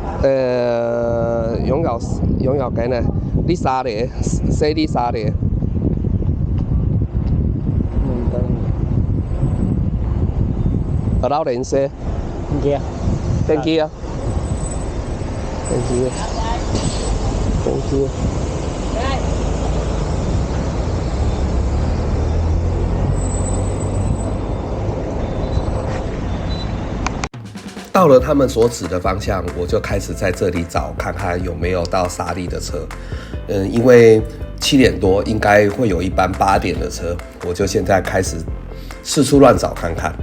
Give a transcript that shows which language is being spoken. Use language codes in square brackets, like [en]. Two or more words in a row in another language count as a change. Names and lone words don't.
[vi] 拥有 cái này đi xa để xe đi xa để ở đâu đến xe? Kia. Bên kia. Bên kia. Bên kia. [zh] 到了他们所指的方向，我就开始在这里找，看看有没有到沙利的车。因为7点多应该会有一班8点的车，我就现在开始四处乱找看看。